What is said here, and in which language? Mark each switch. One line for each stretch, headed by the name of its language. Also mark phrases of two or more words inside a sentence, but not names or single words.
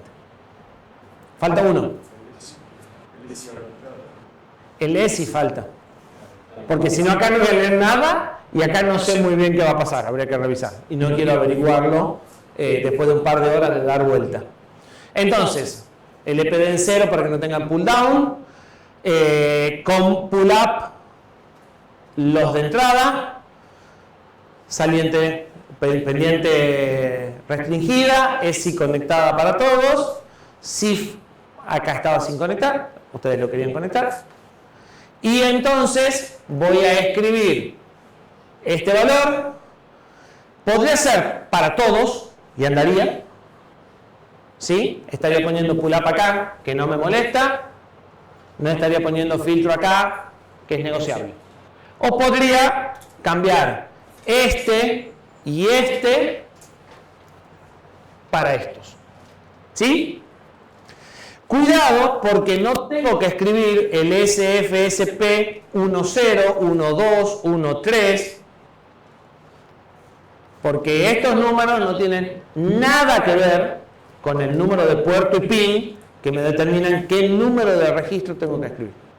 Spanish: Falta uno. El ESI falta. Porque si no acá no voy a leer nada y acá no sé muy bien qué va a pasar, habría que revisar. Y no quiero averiguarlo después de un par de horas de dar vuelta. Entonces, el EPD en 0 para que no tengan
English: pull down,
Spanish: con
English: pull up
Spanish: los de entrada, saliente, pendiente restringida, ESI conectada para todos, CIF acá estaba sin conectar, ustedes lo querían conectar, y entonces voy a escribir este valor, podría ser para todos, y andaría, ¿sí? Estaría poniendo
English: pull up
Spanish: acá, que no me molesta, no estaría poniendo filtro acá, que es negociable. O podría cambiar este y este para estos. ¿Sí? Cuidado porque no tengo que escribir el SFSP 10, 12, 13, porque estos números no tienen nada que ver con el número de puerto y pin que me determinan qué número de registro tengo que escribir.